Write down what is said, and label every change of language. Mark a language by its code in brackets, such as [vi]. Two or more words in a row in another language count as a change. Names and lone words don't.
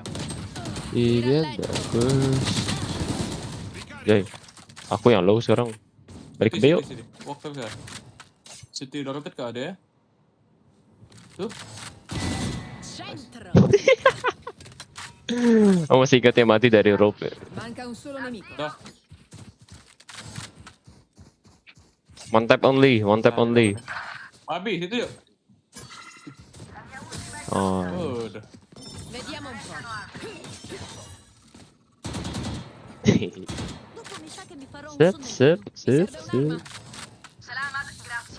[id] CBN bagus. Jay, aku yang low sekarang. Balik ke B yuk. Walk terus ya. City udah rotate ke ada ya. Tuh. [it] Centro! [id] Aku masih ingat yang mati dari rope. [it] Manca un solo nemico. [id] Dah. [en] One tap only. [id] Abi, situ yuk. Oh. Udah. [it] Vediamo un po'. Dopo mi sa che mi farò un [id] Sip. [it] Salamat, grazie.